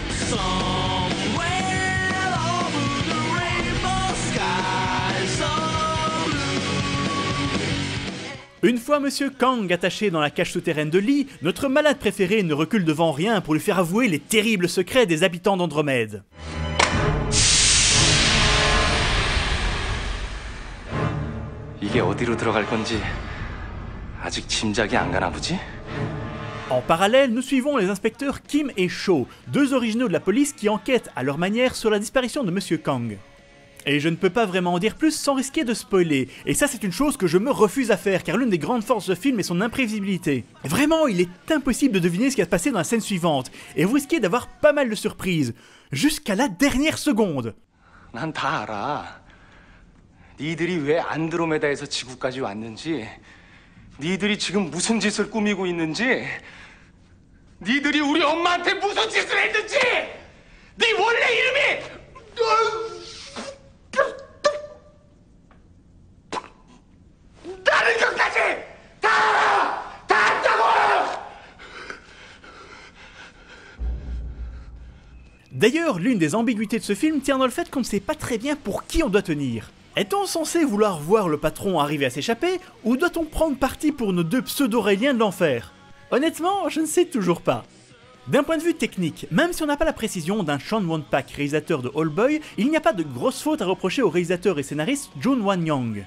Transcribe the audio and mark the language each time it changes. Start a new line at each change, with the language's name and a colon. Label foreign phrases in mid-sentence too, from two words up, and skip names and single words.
French: Une fois Monsieur Kang attaché dans la cage souterraine de Lee, notre malade préféré ne recule devant rien pour lui faire avouer les terribles secrets des habitants d'Andromède.
Korean: 이게 어디로 들어갈 건지 아직 짐작이 안 가나 보지?
French: En parallèle, nous suivons les inspecteurs Kim et Cho, deux originaux de la police qui enquêtent à leur manière sur la disparition de Monsieur Kang. Et je ne peux pas vraiment en dire plus sans risquer de spoiler, et ça c'est une chose que je me refuse à faire, car l'une des grandes forces de ce film est son imprévisibilité. Vraiment, il est impossible de deviner ce qui va se passer dans la scène suivante, et vous risquez d'avoir pas mal de surprises, jusqu'à la dernière seconde.
Korean: 난 다 알아. 니들이 왜 안드로메다에서 지구까지 왔는지, 니들이 지금 무슨 짓을 꾸미고 있는지, 니들이 우리 엄마한테 무슨 짓을 했는지, 네 원래 이름이 나는 끝까지 다 알아! 다 안다고!
French: D'ailleurs, l'une des ambiguïtés de ce film tient dans le fait qu'on ne sait pas très bien pour qui on doit tenir. Est-on censé vouloir voir le patron arriver à s'échapper, ou doit-on prendre parti pour nos deux pseudo-raéliens de l'enfer? Honnêtement, je ne sais toujours pas. D'un point de vue technique, même si on n'a pas la précision d'un Sean Won-pak, réalisateur de Oldboy, il n'y a pas de grosse faute à reprocher au réalisateur et scénariste Jun Wan-young.